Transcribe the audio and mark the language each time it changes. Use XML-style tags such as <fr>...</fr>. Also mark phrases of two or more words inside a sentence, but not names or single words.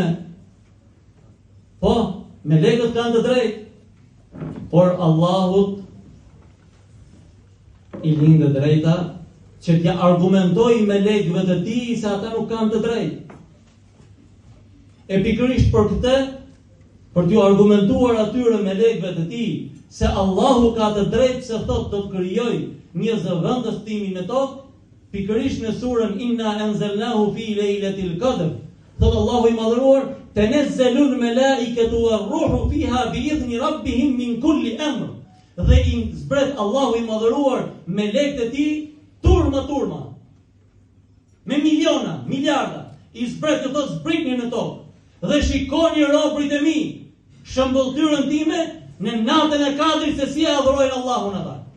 <sq>Po, melekët kanë të drejtë, por Allahut i lindë drejta që t'ja argumentojë melekëve të tij se ata nuk kanë të drejtë. E pikërisht për këtë, për t'ju argumentuar atyre melekëve të tij se Allahu ka të drejtë se thotë do të krijojë një zëvendës timi në tokë, pikërisht në surën Inna anzalnahu fi lejletil qadr, thotë Allahu i madhëruar,</sq> <ar>تنزل الملائكة والروح فيها بإذن ربهم من كل أمر.</ar> <sq>Dhe i zbret Allahu i madhëruar melekët e tij turma, me miliona, miliarda, i zbret të thotë zbritni në tokë. Dhe shikoni robërit e mi, shëmbëlltyrën time në natën e kadrit se si e adhurojnë Allahun ata.</sq>